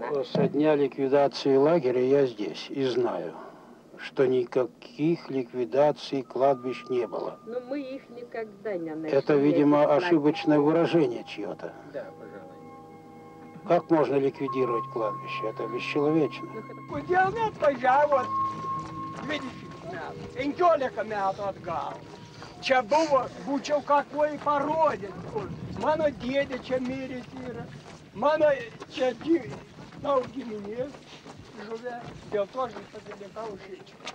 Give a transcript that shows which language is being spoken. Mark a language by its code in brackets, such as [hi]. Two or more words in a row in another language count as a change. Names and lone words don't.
[ru] Ну, со дня ликвидации лагеря я здесь и знаю, что никаких ликвидаций кладбищ не было. Но мы их никогда не нашли. Это, видимо, ошибочное выражение чье-то. Да, пожалуй. Как можно ликвидировать кладбище? Это бесчеловечно. [lt] Kodėl neatvažiavot 20 metų, 15 metų atgal? Čia buvo, būčiau [ru] kakoj [lt] parodyt, kur mano dėdė čia miręs yra, mano čia daug giminės žuvę, dėl to aš pasilikau šičia.